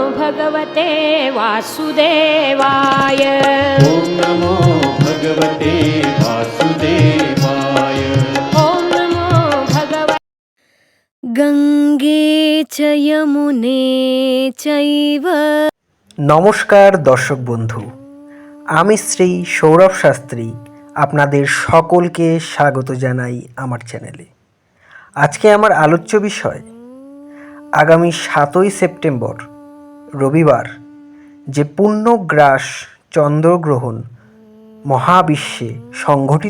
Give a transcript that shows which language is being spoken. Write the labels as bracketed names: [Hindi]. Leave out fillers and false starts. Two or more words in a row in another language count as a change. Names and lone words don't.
[Sanskrit] भगवते वासुदेवाय। ॐ नमो भगवते वासुदेवाय। ॐ नमो भगवते। গঙ্গে চ যমুনে চৈব। [Bangla] নমস্কার দর্শক বন্ধু, আমি শ্রী সৌরভ শাস্ত্রী আপনাদের সকলকে স্বাগত জানাই আমার চ্যানেলে। আজকে আমার আলোচ্য বিষয় আগামী 7ই সেপ্টেম্বর রবিবার যে পূর্ণগ্রাস চন্দ্রগ্রহণ মহাবিশ্বে সংঘটিত